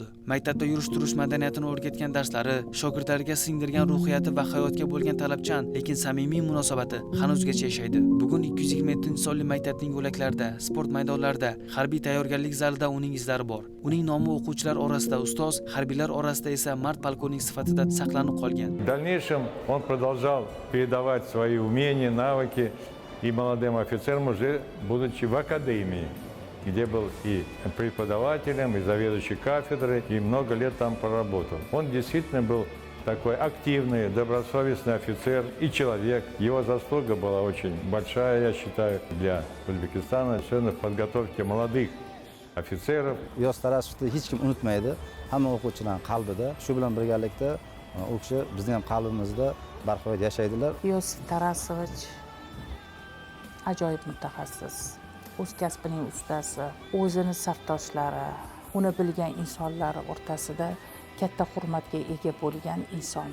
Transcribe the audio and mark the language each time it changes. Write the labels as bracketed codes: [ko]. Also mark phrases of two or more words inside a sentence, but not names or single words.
[uz] Maktabda yurish-turish madaniyatini o'rgatgan darslari, shogirdlariga singdirgan ruhiyati va hayotga bo'lgan talabchan, lekin samimiy munosabati hanuzgacha yashaydi. Bugun 227-sonli maktabning yo'laklarida, sport maydonlarida, harbiy tayyorgarlik zalida uning izlari bor. Uning nomi o'quvchilar orasida ustoz, harbiylar orasida esa mard polkovnik sifatida saqlanib qolgan. [ru] В дальнейшем он продолжал передавать свои умения, навыки и молодым офицерам, уже будучи в академии, где был и преподавателем, и заведующий кафедрой, и много лет там проработал. Он действительно был такой активный, добросовестный офицер и человек. Его заслуга была очень большая, я считаю, для Узбекистана, особенно в подготовке молодых офицеров. [uz] Yosif Tarasovni hech kim unutmaydi. Hamma o'quvchilar qalbida, shu bilan birgalikda u kishi bizning ham qalbimizda barhayot yashaydilar. Yosif Tarasovich ajoyib mutaxassis, o'z kasbining ustasi, o'zini safdoshlari, uni bilgan insonlar o'rtasida katta hurmatga ega bo'lgan inson.